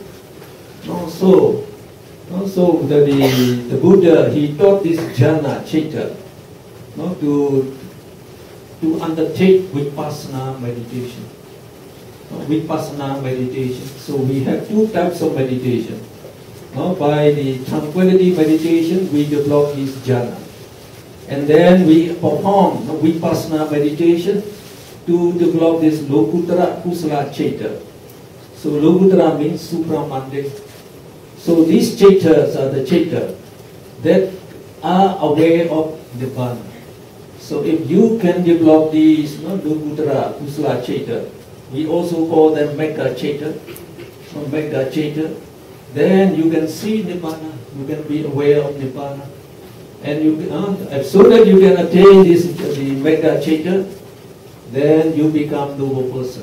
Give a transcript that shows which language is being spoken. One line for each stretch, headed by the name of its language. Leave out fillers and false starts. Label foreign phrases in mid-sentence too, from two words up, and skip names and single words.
English: So the Buddha, he taught this
Pali: jhana chitta
English: to undertake vipassana meditation. So we have 2 types of meditation. By the tranquility meditation, we develop this jhana. And then we perform vipassana meditation to develop this
Pali: lokuttara kusala chitta.
English: So lokuttara means supramundane. So these chittas are the chitta that are aware of Nibbana. So if you can develop these
Pali: lokuttara kusala chitta,
English: we also call them
Pali: mega chitta,
English: then you can see Nibbana, you can be aware of Nibbana. And as soon as you can attain the
Pali: mega chitta,
English: then you become noble person.